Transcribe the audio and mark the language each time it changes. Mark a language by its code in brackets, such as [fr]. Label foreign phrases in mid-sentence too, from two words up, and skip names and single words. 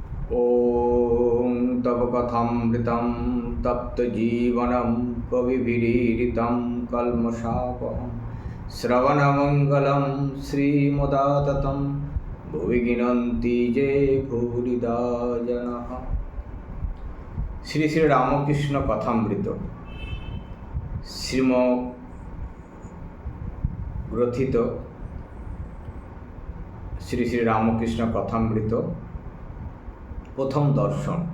[sa] ॐ तव कथामृतं तप्तजीवनं कविभिरीडितं कल्मषापहं श्रवणमङ्गलं श्रीमुदाततं भुवि गिनन्ति ये भूरिदा जनाः। [bn] শ্রী শ্রী রামকৃষ্ণ কথামৃত শ্রীম গ্রথিত শ্রী শ্রী রামকৃষ্ণ কথামৃত প্রথম দর্শন।